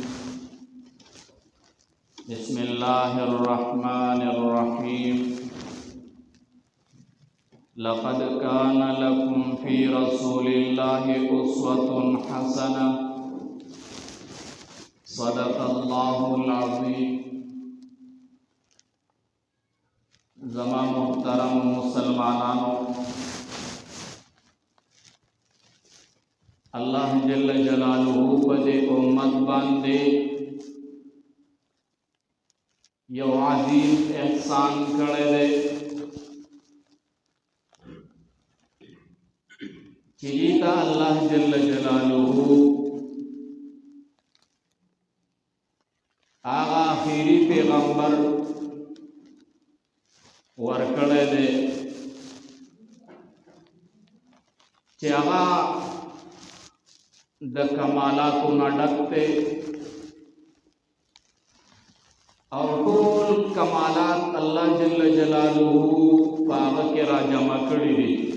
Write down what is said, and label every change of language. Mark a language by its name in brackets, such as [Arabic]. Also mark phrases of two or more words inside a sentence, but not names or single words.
[Arabic] بسم الله الرحمن الرحيم. لقد كان لكم في رسول الله أسوة حسنة. صدق الله العظيم. [Pashto] زما محترم مسلمانانو، [Arabic] اللہ جل جلالہ [Pashto] پدے امت باندے یو عظیم احسان کڑے دے چیتا [Arabic] اللہ جل جلالہ [Pashto] آغا آخری پیغمبر ورکڑے دے چی آغا د کمالاتو نه ډک دی او ټول کمالات [Arabic] الله جل جلاله [Pashto] په هغه کې راجمع کړي دي.